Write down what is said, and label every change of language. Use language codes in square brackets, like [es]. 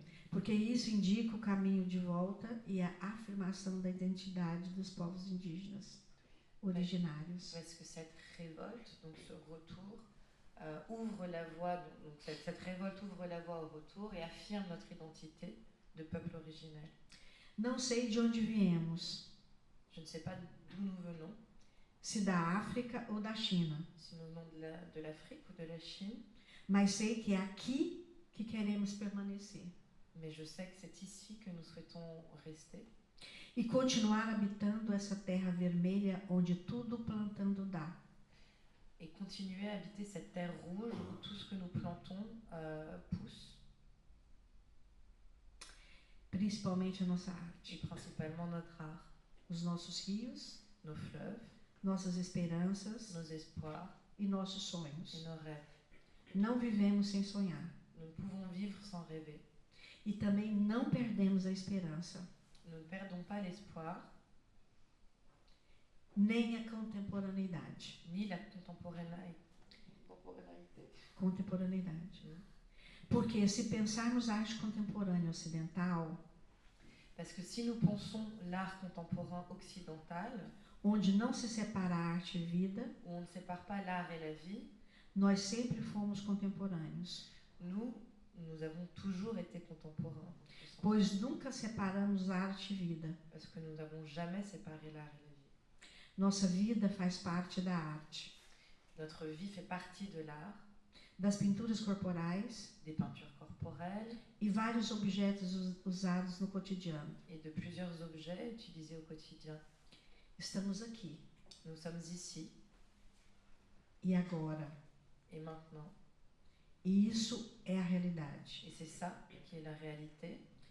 [pt] Porque isso indica o caminho de volta e a afirmação da identidade dos povos indígenas originários. [fr] Parce que cette révolte, donc ce retour, ouvre la voie, donc cette révolte ouvre la voie au retour et affirme notre identité de peuple originel. [pt] Não sei de onde viemos, [fr] Je ne sais pas d'où nous venons, [pt] se da África ou da China, [fr] si nous venons de l'Afrique ou de la Chine, [pt] mas sei que é aqui que queremos permanecer [fr] mais je sais que c'est ici que nous souhaitons rester [pt] e continuar habitando essa terra vermelha onde tudo plantando dá. [fr] et continuer à habiter cette terre rouge où tout ce que nous plantons pousse, [pt] Principalmente a nossa [fr] et [pt] arte, [fr] principalement notre art, [pt] os nossos rios, [fr] nos fleuves, [pt] nossas esperanças [fr] nos espoirs [pt] e nossos [fr] et [pt] sonhos. [fr] nos rêves. [pt] Não vivemos sem sonhar [fr] Nous ne pouvons vivre sans rêver. [pt] e também não perdemos a esperança, [fr] Nous ne perdons pas l'espoir, [pt] nem a contemporaneidade. [fr] ni la contemporanéité. [pt] Contemporaneidade. Porque se pensarmos a arte contemporânea ocidental, [fr] Parce que si nous pensons l'art contemporain occidental, [pt] onde não se separa a arte e vida, [fr] où on ne sépare pas l'art et la vie, [pt] nós sempre fomos contemporâneos, [fr] nous avons toujours été contemporains. [pt] pois nunca separamos arte e vida. [fr] Parce que nous n'avons jamais séparé l'art et la vie. [pt] Nossa vida faz parte da arte, [fr] Notre vie fait partie de l'art, [pt] das pinturas corporais [fr] des peintures corporelles [pt] e vários objetos usados no cotidiano. [fr] et de plusieurs objets utilisés au quotidien. [pt] Estamos aqui [fr] Nous sommes ici [pt] e agora. [fr] et maintenant. [pt] E isso é a realidade [fr] Et c'est ça qui est la réalité